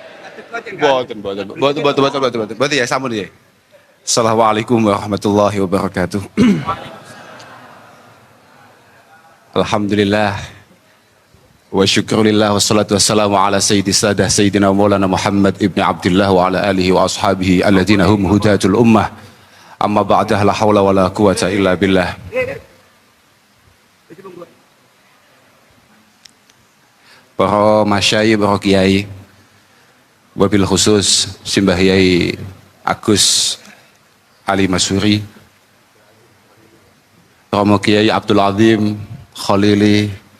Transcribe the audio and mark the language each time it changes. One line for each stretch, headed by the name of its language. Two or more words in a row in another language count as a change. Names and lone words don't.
Javanese: Boten ya sampun ya.
Arabic: السلام عليكم ورحمة الله وبركاته. الحمد لله والشكر لله والصلاة والسلام على سيدنا مولانا محمد بن عبد الله وعلى آله وأصحابه الذين هم هداة الأمة. أما بعد، لا حول ولا قوة إلا بالله.
Javanese: Para masyayikh, para kiai,
Arabic: وبالخصوص
Javanese: Simbah Yai Agus Ali Masuri, Romo Kiai Abdul Azim Khalili,